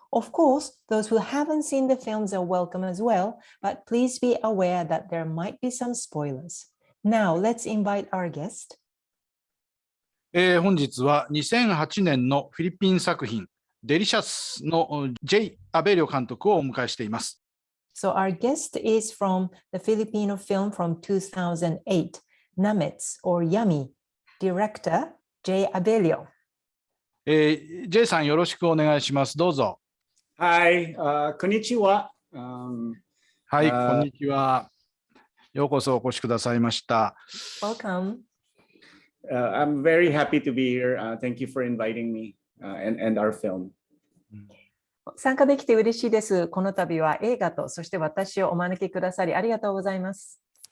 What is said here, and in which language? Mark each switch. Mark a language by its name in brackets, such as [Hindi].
[English] Of course, those who haven't seen the films are welcome as well, but please be aware that there might be some spoilers. Now, let's invite our guest. [Japanese] 本日は2008年のフィリピン作品デリシャスのジェイ・アベリョ監督をお迎えしています。 [English] So our guest is from the Filipino film from 2008, Namets or Yummy, Director Jay Abello. [Japanese] Jay さんよろしくお願いします。どうぞ。はい、こんにちは。はい、こんにちは。ようこそお越しくださいました。 [English] Welcome. I'm very happy to be here. Thank you for inviting me and our film. [Japanese] 参加できて嬉しいです。この度は映画とそして私をお招きくださりありがとうございます。